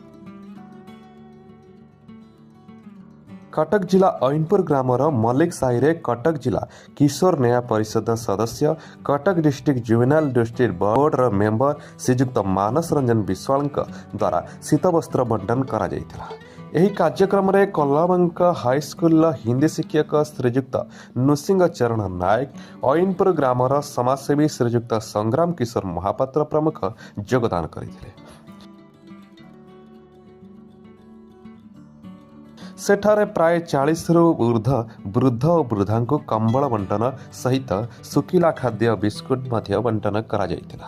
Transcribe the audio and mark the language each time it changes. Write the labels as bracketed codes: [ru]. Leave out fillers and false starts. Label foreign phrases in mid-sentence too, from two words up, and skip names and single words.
[or] କଟକ ଜିଲ୍ଲା ଐନପୁର ଗ୍ରାମର ମଲ୍ଲିକ ସାହିରେ କଟକ ଜିଲ୍ଲା କିଶୋର ନ୍ୟାୟ ପରିଷଦ ସଦସ୍ୟ କଟକ ଡିଷ୍ଟ୍ରିକ୍ଟ ଜୁଭେନାଇଲ ଡିଷ୍ଟ୍ରିକ୍ଟ ବୋର୍ଡର ମେମ୍ବର ଶ୍ରୀଯୁକ୍ତ ମାନସ ରଞ୍ଜନ ବିଶ୍ୱାଳ ଦ୍ୱାରା ଶୀତ ବସ୍ତ୍ର ବଣ୍ଟନ କରାଯାଇଥିଲା। ଏହି କାର୍ଯ୍ୟକ୍ରମରେ କଲାମଙ୍କ ହାଇସ୍କୁଲର ହିନ୍ଦୀ ଶିକ୍ଷକ ଶ୍ରୀଯୁକ୍ତ ନୃସିଂହ ଚରଣ ନାୟକ, ଐନପୁର ଗ୍ରାମର ସମାଜସେବୀ ଶ୍ରୀଯୁକ୍ତ ସଂଗ୍ରାମ କିଶୋର ମହାପାତ୍ର ପ୍ରମୁଖ ଯୋଗଦାନ କରିଥିଲେ। ସେଠାରେ ପ୍ରାୟ 40ରୁ ଉର୍ଦ୍ଧ୍ୱ ବୃଦ୍ଧ ଓ ବୃଦ୍ଧାଙ୍କୁ କମ୍ବଳ ବଣ୍ଟନ ସହିତ ଶୁଖିଲା ଖାଦ୍ୟ ବିସ୍କୁଟ ମଧ୍ୟ ବଣ୍ଟନ କରାଯାଇଥିଲା।